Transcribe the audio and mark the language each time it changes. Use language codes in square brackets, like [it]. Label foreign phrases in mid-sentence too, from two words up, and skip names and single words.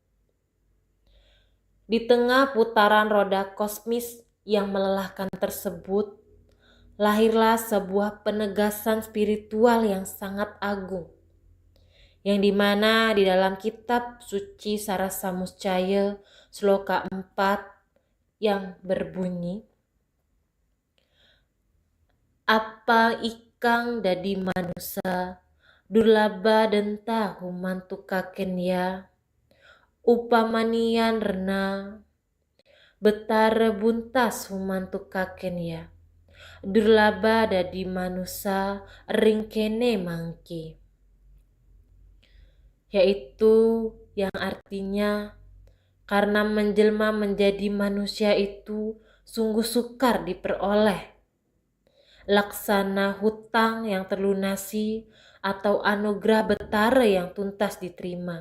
[id] Di tengah putaran roda kosmis yang melelahkan tersebut, lahirlah sebuah penegasan spiritual yang sangat agung, yang dimana di dalam kitab suci Sarasa Muscaya Sloka 4 yang berbunyi, [kaw] apa ikang dadi manusa, durlaba denta humantu kakenya, upamanian rena, betara buntas humantu kakenya, durlaba dadi manusa ringkene mangki. [id] Yaitu yang artinya karena menjelma menjadi manusia itu sungguh sukar diperoleh. Laksana hutang yang terlunasi atau anugerah betara yang tuntas diterima.